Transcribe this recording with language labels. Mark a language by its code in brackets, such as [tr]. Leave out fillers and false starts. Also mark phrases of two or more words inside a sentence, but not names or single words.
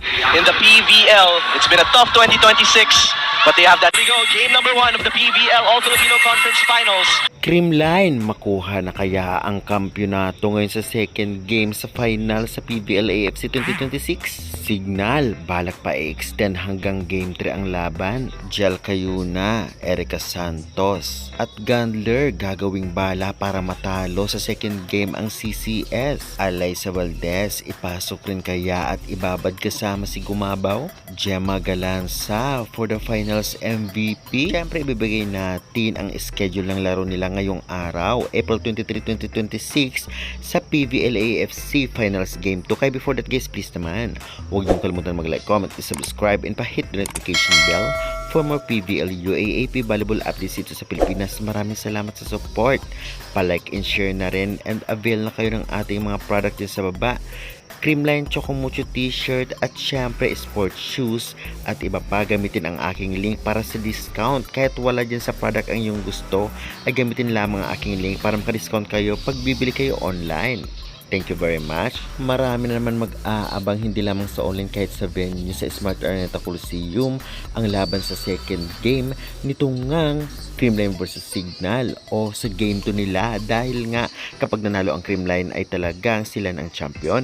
[en] in the PVL. It's been a tough 2026, but they have that. Here we go, game number 1 of the PVL All-Filipino Conference Finals. [tl] Creamline, makuha na kaya ang kampyonato ngayon sa [en] second game [tl] sa final sa PVL AFC 2026? Signal, balak pa i-extend hanggang game 3 ang laban. Jel Cayuna, Erica Santos at Gandler gagawing bala para matalo sa [en] second game [tl] ang CCS. Alaysa Valdez, ipasok rin kaya at ibabad kasama si Gumabaw? [en] Gemma Galanza for the finals MVP. [tl] Siyempre ibibigay natin ang schedule ng laro nila ngayong araw, April 23, 2026 sa PVL AFC Finals Game 2. Kaya [en] before that guys, [tl] please naman, huwag niyong kalimutan mag- [en] like, comment, subscribe, and [tl] pa- [en] hit the notification bell for more PVL UAAP volleyball updates [tl] dito sa Pilipinas. Maraming salamat sa support. Pa- [en] like and share [tl] na rin and avail na kayo ng ating mga product din sa baba. Creamline Chocomucho t-shirt at syempre [en] sports shoes [tl] at iba pa. Gamitin ang aking link para sa discount. Kahit wala dyan sa product ang iyong gusto, ay gamitin lamang ang aking link para maka-discount kayo pag bibili kayo online. [en] Thank you very much. [tl] Marami na naman mag-aabang hindi lamang sa online kahit sa venue sa Smart Araneta Coliseum ang laban sa [en] second game [tl] nitong ngang Creamline versus Signal o sa game 2 nila dahil nga kapag nanalo ang Creamline ay talagang sila ng champion.